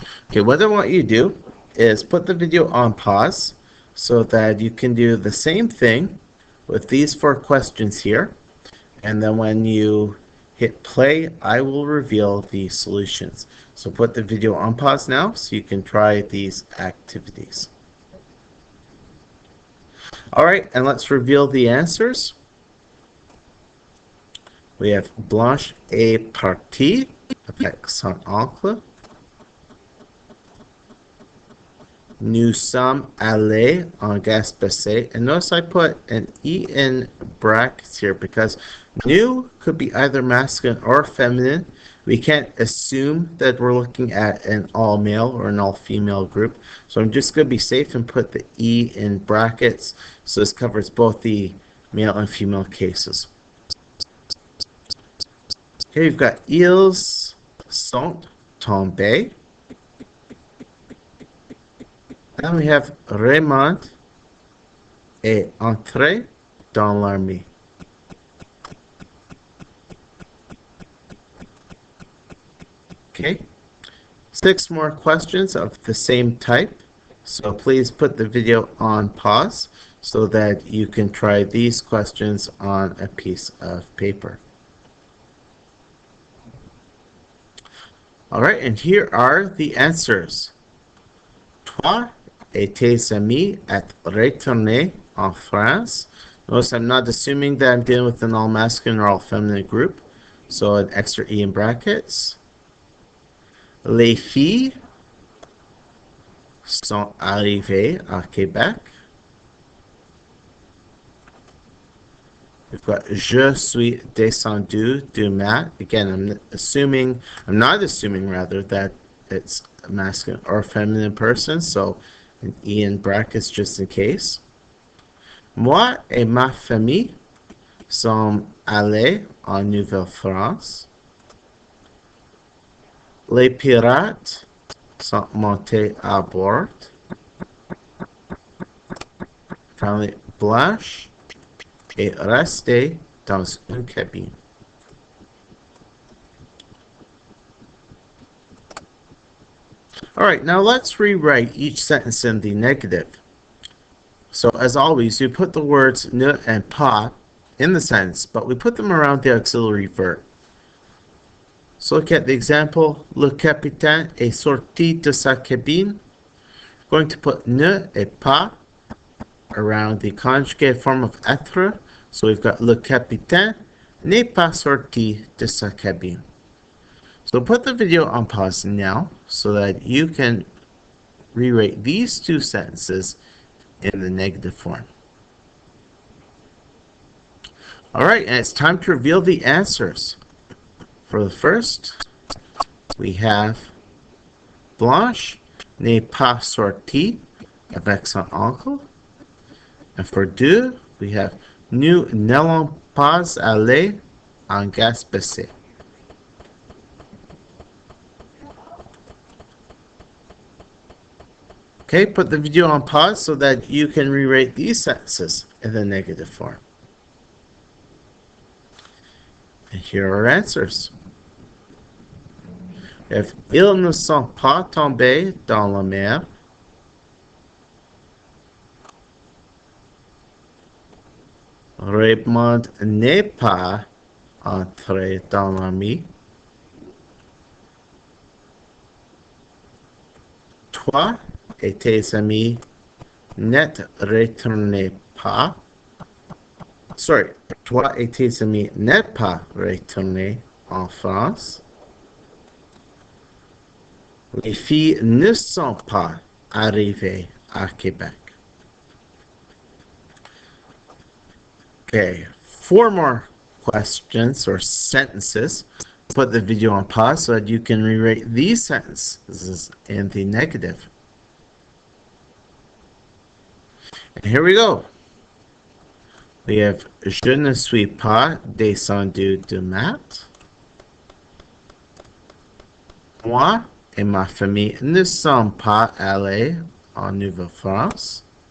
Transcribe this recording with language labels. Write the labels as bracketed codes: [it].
[en] Okay, what I want you to do is put the video on pause so that you can do the same thing with these 4 questions here. And then when you hit play, I will reveal the solutions. So put the video on pause now so you can try these activities. All right, and let's reveal the answers. We have [fr] Blanche est partie avec son oncle. Nous sommes allés en Gaspésie. [en] And notice I put an E in brackets here because nous could be either masculine or feminine. We can't assume that we're looking at an all-male or an all-female group. So I'm just going to be safe and put the E in brackets. So this covers both the male and female cases. Here you've got [fr] ils sont tombés. [en] Then we have [fr] Raymond est entré dans l'armée. [en] Okay, 6 more questions of the same type. So please put the video on pause so that you can try these questions on a piece of paper. All right, and here are the answers. [fr] Toi et tes amis êtes retournés en France. [en] Notice I'm not assuming that I'm dealing with an all masculine or all feminine group. So an extra E in brackets. [fr] Les filles sont arrivées à Québec. [en] We've got [fr] je suis descendu du Mat. [en] Again, I'm not assuming rather that it's a masculine or feminine person, so an E in brackets just in case. [fr] Moi et ma famille sommes allés en Nouvelle-France. Les pirates sont montés à bord. [en] Finally, [fr] Blanche est restée dans une cabine. [en] Alright, now let's rewrite each sentence in the negative. So as always, we put the words ne and pas in the sentence, but we put them around the auxiliary verb. So look at the example. [fr] Le capitaine est sorti de sa cabine. [en] We're going to put ne et pas around the conjugate form of etre. So we've got [fr] le capitaine n'est pas sorti de sa cabine. [en] So put the video on pause now so that you can rewrite these two sentences in the negative form. Alright, and it's time to reveal the answers. For the first, we have [fr] Blanche n'est pas sortie avec son oncle. [en] And for [fr] deux, [en] we have [fr] nous n'allons pas aller en Gaspésie. [en] Okay, put the video on pause so that you can rewrite these sentences in the negative form. And here are our answers. [fr] If ils ne sont pas tombés dans la mer, Raymond n'est pas entré dans la mer. Toi et tes amis n'êtes retournés pas. Sorry, toi et tes amis n'êtes pas retournés en France. Les filles ne sont pas arrivées à Québec. [en] Okay, 4 more questions or sentences. Put the video on pause so that you can rewrite these sentences in the negative. And here we go. We have [fr] je ne suis pas descendu du mat. Moi et ma famille ne sommes pas allés en Nouvelle-France.